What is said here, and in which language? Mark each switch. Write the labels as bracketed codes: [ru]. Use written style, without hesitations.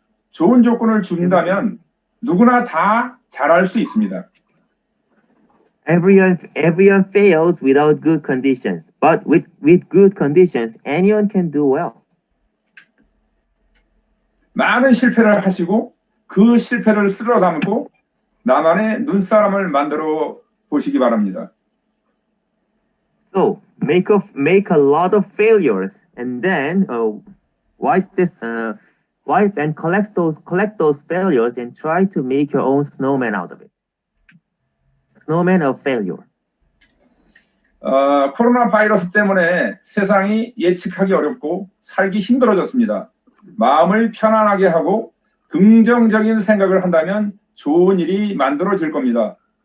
[ko] 좋은 조건을 준다면 누구나 다 잘할 수 있습니다. [en] Everyone fails without good conditions, but with good conditions, anyone can do well. [ko] 많은 실패를 하시고 그 실패를 쓸어 담고 나만의 눈사람을 만들어 보시기 바랍니다. [en] So make a lot of failures, and then wipe and collect those failures and try to make your own snowman out of it. Snowman of failure. [ko] 코로나 바이러스 때문에 세상이 예측하기 어렵고 살기 힘들어졌습니다. 마음을 편안하게 하고 긍정적인 생각을 한다면 좋은 일이 만들어질 겁니다.